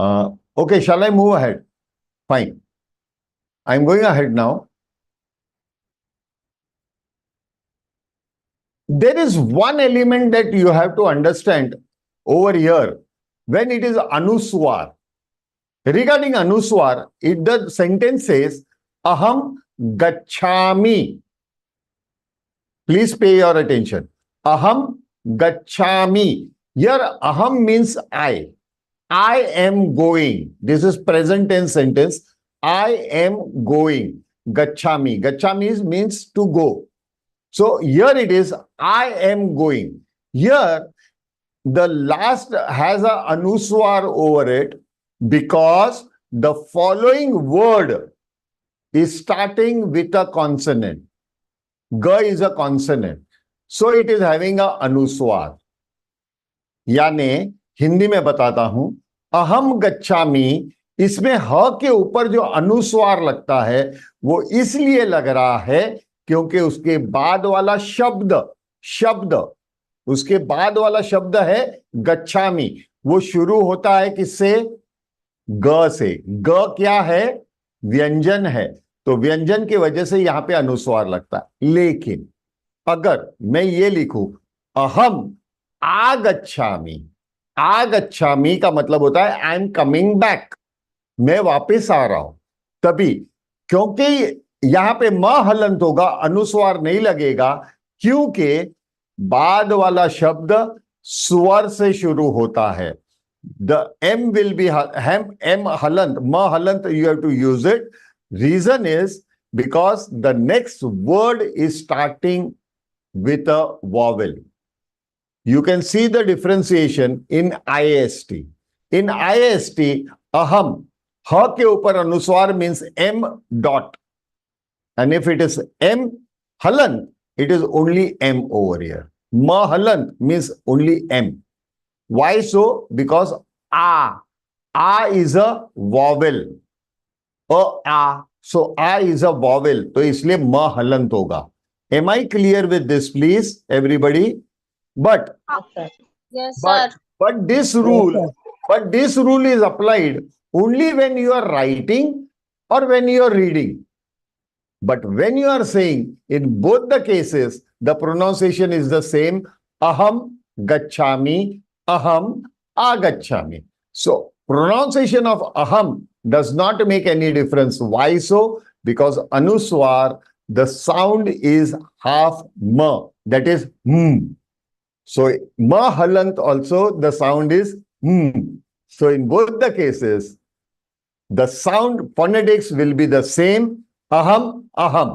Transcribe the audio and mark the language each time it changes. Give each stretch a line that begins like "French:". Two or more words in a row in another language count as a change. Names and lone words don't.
English: Okay, shall I move ahead? Fine. I'm going ahead now. There is one element that you have to understand over here when it is anuswar. Regarding anuswar, the sentence says
Sanskrit: aham gacchami.
English: Please pay your attention.
Sanskrit: Aham gacchami.
English: Here aham means I. I am going. This is present tense sentence. I am going. Gacchami. Gacchami means to go. So here it is, I am going. Here, the last has a anuswar over it because the following word is starting with a consonant. Ga is a consonant. So it is having a anuswar.
Hindi: यानी हिंदी में बताता हूं,
Sanskrit: अहम गच्छामि,
Hindi: इसमें ह के ऊपर जो अनुस्वार लगता है वो इसलिए लग रहा है क्योंकि उसके बाद वाला शब्द उसके बाद वाला शब्द है गच्छामि। वो शुरू होता है किससे? ग से। ग क्या है? व्यंजन है। तो व्यंजन की वजह से यहां पे अनुस्वार लगता है। लेकिन अगर मैं ये लिखूं
Sanskrit: अहम आगच्छामि,
Hindi: आगच्छामि का मतलब होता है
English: I am coming back,
Hindi: मैं वापस आ रहा हूं। तभी, क्योंकि यहां पे म हलंत होगा, अनुस्वार नहीं लगेगा, क्योंकि बाद वाला शब्द स्वर से शुरू होता है।
English: the m will be m halant, m halant, you have to use it. reason is because the next word is starting with a vowel. You can see the differentiation in IST. In IST, aham,
Hindi: ह के ऊपर
English: anuswar means m dot. And if it is m halant, it is only m over here. Ma halant means only m. Why so? Because a is a vowel. A. So a is a vowel.
Hindi: तो इसलिए ma halant होगा.
English: Am I clear with this, please, everybody? But Yes, sir. but this rule is applied only when you are writing or when you are reading. But when you are saying, in both the cases, the pronunciation is the same.
Sanskrit: Aham gacchami, aham agacchami.
English: So pronunciation of aham does not make any difference. Why so? Because anuswar, the sound is half ma, that is So ma halant also, the sound is So in both the cases, the sound phonetics will be the same, aham, aham.